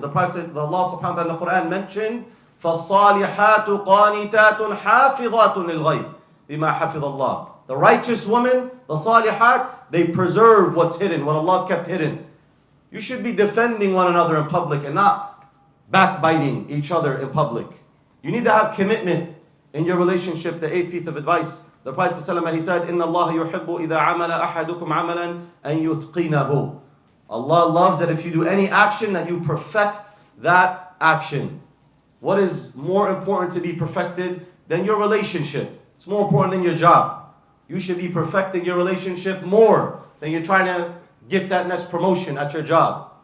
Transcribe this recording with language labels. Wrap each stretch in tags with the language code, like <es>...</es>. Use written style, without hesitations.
<en>The Prophet, Allah subhanahu wa ta'ala in the Quran mentioned,</en> <ar>فَالصَّالِحَاتُ قَانِتَاتٌ حَافِظَاتٌ لِلْغَيْبِ بِمَا حَفِظَ اللَّهِ.</ar> <en>The righteous women, the salihat, they preserve what's hidden, what Allah kept hidden. You should be defending one another in public and not backbiting each other in public. You need to have commitment in your relationship. The eighth piece of advice, the Prophet ﷺ, he said,</en> <ar>إِنَّ اللَّهَ يُحِبُّ إِذَا عَمَلَ أَحَدُكُمْ عَمَلًا أَن يُتْقِنَهُ.</ar> <en>Allah loves that if you do any action, that you perfect that action. What is more important to be perfected than your relationship? It's more important than your job. You should be perfecting your relationship more than you're trying to get that next promotion at your job.</en>